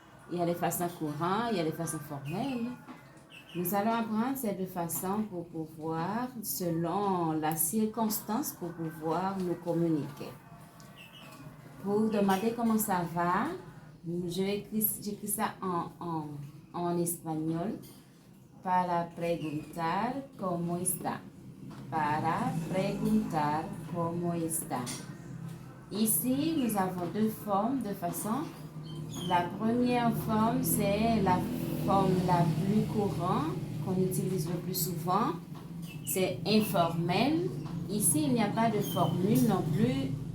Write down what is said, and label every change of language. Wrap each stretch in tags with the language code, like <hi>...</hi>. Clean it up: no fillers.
<fr>Il y a les façons courantes, il y a les façons formelles. Nous allons apprendre ces deux façons pour pouvoir, selon la circonstance, pour pouvoir nous communiquer. Pour demander comment ça va, j'écris ça en espagnol.</fr> <es>Para preguntar cómo está. Para preguntar cómo está.</es> <fr>Ici, nous avons deux formes de façon. La première forme, c'est la forme la plus courante qu'on utilise le plus souvent. C'est informel. Ici, il n'y a pas de formule non plus.</fr>